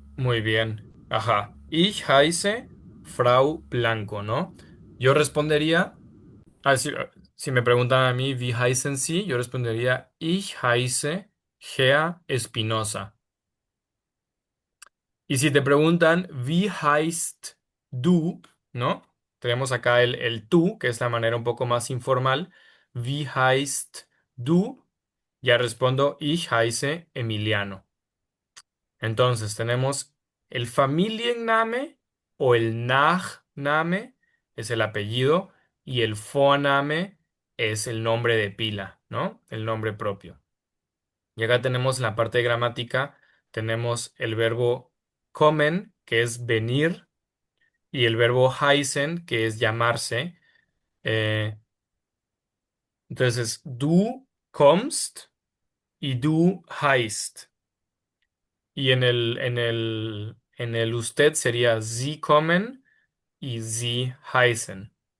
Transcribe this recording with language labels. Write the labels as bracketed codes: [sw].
[es] Muy bien. Ajá. [de] Ich heiße Frau Blanco, [es] ¿no? Yo respondería, si me preguntan a mí, [de] wie heißen Sie? [es] Yo respondería, [de] ich heiße [es] Gea Espinosa. Y si te preguntan, [de] wie heißt du? [es] ¿No? Tenemos acá el tú, que es la manera un poco más informal. [de] Wie heißt du? [es] Ya respondo, [de] ich heiße Emiliano. [es] Entonces tenemos el Familienname o el Nachname, es el apellido, y el Vorname es el nombre de pila, ¿no? El nombre propio. Y acá tenemos en la parte de gramática, tenemos el verbo kommen, que es venir, y el verbo heißen, que es llamarse. Eh, entonces, [de] du kommst y du heißt. [es] Y en el usted sería [de] Sie kommen [es] y [de] Sie heißen.